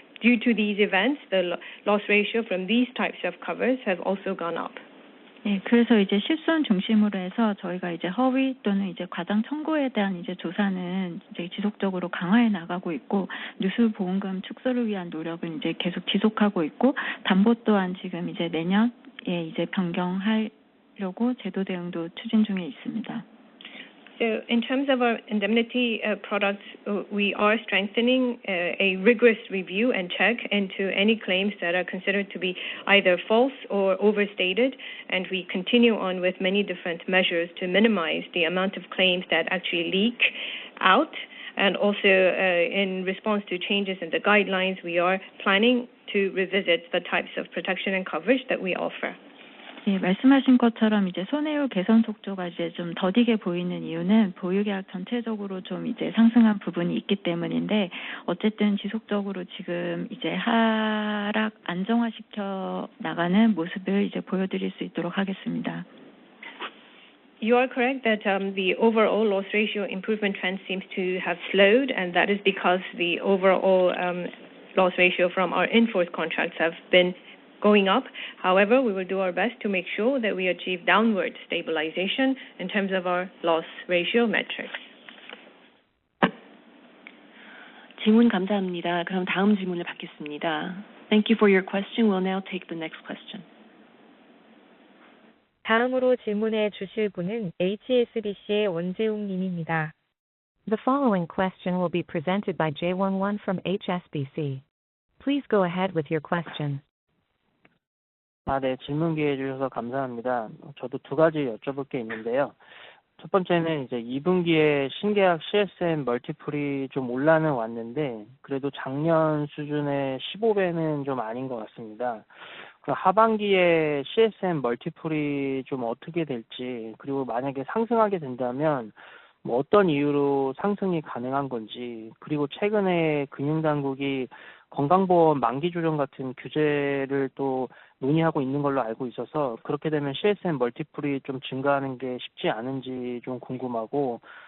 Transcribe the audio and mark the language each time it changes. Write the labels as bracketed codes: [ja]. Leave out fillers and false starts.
[en] Due to these events, the loss ratio from these types of covers have also gone up. [ko] 네, 그래서 이제 실손 중심으로 해서 저희가 이제 허위 또는 이제 과장 청구에 대한 이제 조사는 이제 지속적으로 강화해 나가고 있고, 누수 보험금 축소를 위한 노력은 이제 계속 지속하고 있고, 담보 또한 지금 이제 내년에 이제 변경하려고 제도 대응도 추진 중에 있습니다. [en] So in terms of our indemnity products, we are strengthening a rigorous review and check into any claims that are considered to be either false or overstated, and we continue on with many different measures to minimize the amount of claims that actually leak out. And also in response to changes in the guidelines, we are planning to revisit the types of protection and coverage that we offer. [ko] 예, 말씀하신 것처럼 이제 손해율 개선 속도가 이제 좀 더디게 보이는 이유는 보유계약 전체적으로 좀 이제 상승한 부분이 있기 때문인데, 어쨌든 지속적으로 지금 이제 하락 안정화시켜 나가는 모습을 이제 보여드릴 수 있도록 하겠습니다. [en] You are correct that the overall loss ratio improvement trend seems to have slowed, and that is because the overall loss ratio from our in-force contracts have been going up. However, we will do our best to make sure that we achieve downward stabilization in terms of our loss ratio metrics. [ko] 질문 감사합니다. 그럼 다음 질문을 받겠습니다. [en] Thank you for your question. We'll now take the next question. [ko] 다음으로 질문해 주실 분은 HSBC의 원재웅 님입니다. [en] The following question will be presented by Jae-won from HSBC. Please go ahead with your question. [ko] 네, 질문 기회 주셔서 감사합니다. 저도 두 가지 여쭤볼 게 있는데요. 첫 번째는 이제 2분기에 신계약 CSM 멀티플이 좀 올라는 왔는데, 그래도 작년 수준의 15배는 좀 아닌 것 같습니다. 그 하반기에 CSM 멀티플이 좀 어떻게 될지, 그리고 만약에 상승하게 된다면 뭐 어떤 이유로 상승이 가능한 건지, 그리고 최근에 금융당국이 건강보험 만기 조정 같은 규제를 또 논의하고 있는 걸로 알고 있어서, 그렇게 되면 CSM 멀티플이 좀 증가하는 게 쉽지 않은지 좀 궁금하고,